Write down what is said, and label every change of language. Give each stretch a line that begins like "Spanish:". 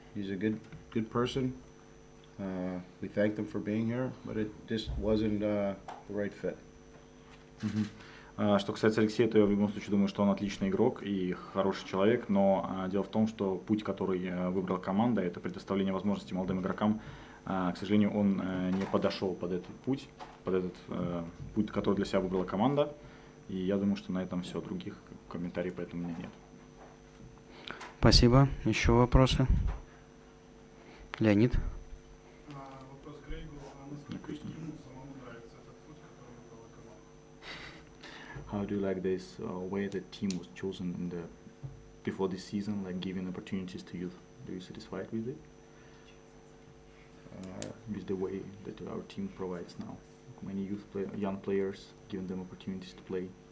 English: He's a good person. We thanked him for being here, but it just wasn't the right fit.
Russian: Что касается Алексея, то я в любом случае думаю, что он отличный игрок и хороший человек, но дело в том, что путь, который выбрала команда, это предоставление возможностей молодым игрокам. К сожалению, он не подошел под этот путь, который для себя выбрала команда, и я думаю, что на этом все, других комментариев по этому у меня нет. Спасибо. Еще вопросы? Леонид? Вопрос к Крэйгу. Насколько ему самому нравится этот путь, который выбрала команда?
English: How do you like this way the team was chosen before this season, like giving opportunities to youth? Do you satisfied with it? With the way that our team provides now, many young players, giving them opportunities to play.